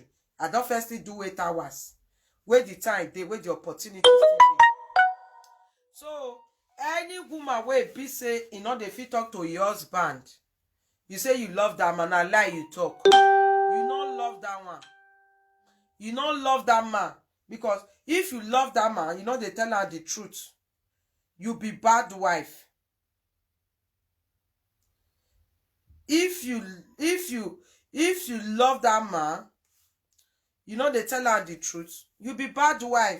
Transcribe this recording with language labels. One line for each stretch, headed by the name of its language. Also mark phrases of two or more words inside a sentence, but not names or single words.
Nigerian Pidgin: I don first still do 8 hours. Where the time dey, where the opportunity still dey. So any woman wey be say e no dey fit talk to your husband, you say you love that man, na lie you talk. You no love that one. You no love that man, because if you love that man, you know they tell her the truth. You be bad wife. If you love that man, you know they tell her the truth, you be bad wife.